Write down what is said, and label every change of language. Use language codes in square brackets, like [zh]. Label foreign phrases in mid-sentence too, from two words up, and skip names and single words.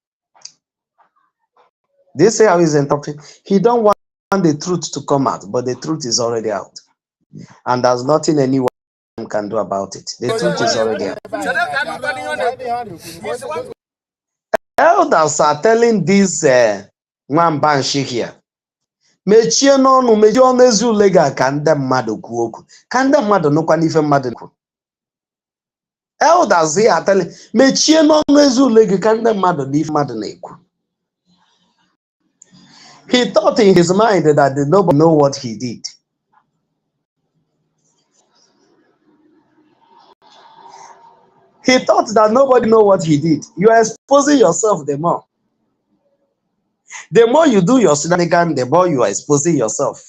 [en] Do you see how he's interrupting? He don't want the truth to come out, but the truth is already out. And there's nothing anyone can do about it. The truth is already out. Elders are telling this Nwambanshi here, [ig] mechie n'ọnụ, mechie ọnụ ezi ule ga ka ndị mmadụ kwuo okwu. Ka ndị mmadụ nụkwa n'ife mmadụ kwuru. [en] Elders here are telling, [ig] mechie n'ọnụ ezi ule gị ka ndị mmadụ n'ife mmadụ na-ekwu. [en] He thought in his mind that nobody know what he did. He thought that nobody know what he did. You are exposing yourself the more. The more you do your shenanigans, the more you are exposing yourself.